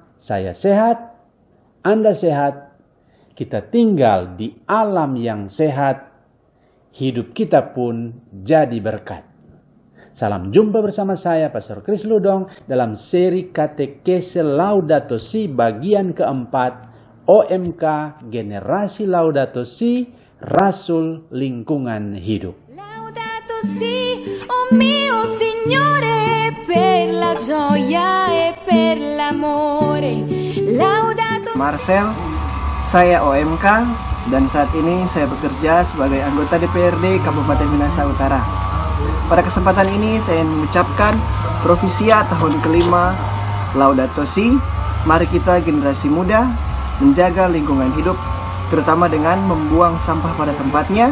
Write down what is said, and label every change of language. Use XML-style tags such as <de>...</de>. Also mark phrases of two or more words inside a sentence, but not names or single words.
<id>Saya sehat, Anda sehat, kita tinggal di alam yang sehat, hidup kita pun jadi berkat. Salam jumpa bersama saya, Pastor Kris Londong, dalam seri Katekese Laudato Si bagian keempat, OMK Generasi Laudato Si, Rasul Lingkungan Hidup.</id> <it>Laudato Si, oh mio Signore, per la gioia e per l'amore.</it> <id>Laudato Marcel, saya OMK dan saat ini saya bekerja sebagai anggota DPRD Kabupaten Minahasa Utara. Pada kesempatan ini saya mengucapkan profisiat tahun kelima Laudato Si. Mari kita generasi muda menjaga lingkungan hidup, terutama dengan membuang sampah pada tempatnya.</id>